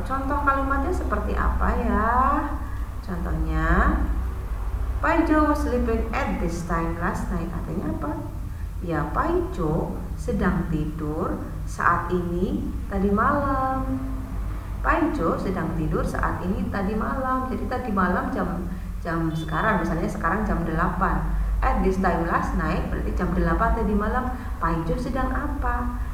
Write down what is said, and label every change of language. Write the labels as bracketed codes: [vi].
[id] Contoh kalimatnya seperti apa ya? [en] Contohnya, Paijo was sleeping at this time last night. [id] Artinya apa? Ya, Paijo sedang tidur saat ini tadi malam. Paijo sedang tidur saat ini tadi malam. Jadi tadi malam jam sekarang, misalnya sekarang jam 8. [en] At this time last night [id] berarti jam 8 tadi malam. Paijo sedang apa?